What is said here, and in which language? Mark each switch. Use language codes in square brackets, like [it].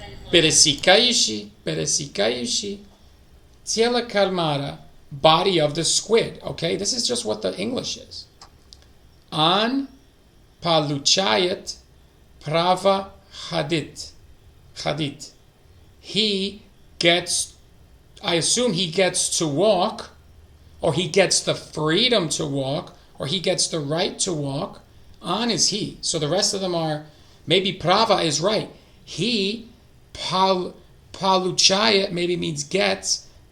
[ru] Пересекающий, пересекающий, тело кальмара, [en] body of the squid. Okay, this is just what the English is. [ru] Он получает право ходить. Ходить. [en] He gets, I assume he gets to walk, or he gets the freedom to walk, or he gets the right to walk. On is he. So the rest of them are, maybe prava is right. He, paluchaya maybe means gets.